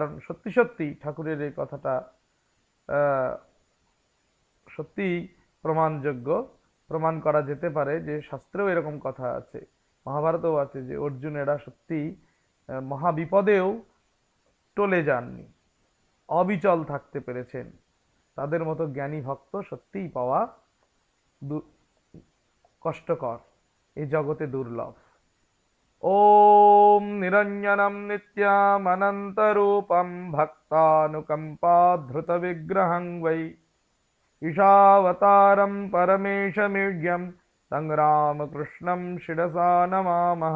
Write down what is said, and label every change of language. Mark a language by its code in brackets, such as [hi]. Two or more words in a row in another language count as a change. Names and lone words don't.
[bn] কারণ সত্যি সত্যি ঠাকুরের এই কথাটা সত্যি প্রমাণযোগ্য, প্রমাণ করা যেতে পারে যে শাস্ত্রেও এরকম কথা আছে, মহাভারতেও আছে যে অর্জুনেরা সত্যি মহাবিপদেও টলে যাননি, অবিচল থাকতে পেরেছেন। তাদের মতো জ্ঞানী ভক্ত সত্যিই পাওয়া কষ্টকর, এই জগতে দুর্লভ। [sa] ॐ निरञ्जनं नित्यमनन्तरूपं भक्तानुकम्पाधृतविग्रहं वै ईशावतारं परमेशमीड्यं तं रामकृष्णं शिरसा नमामः।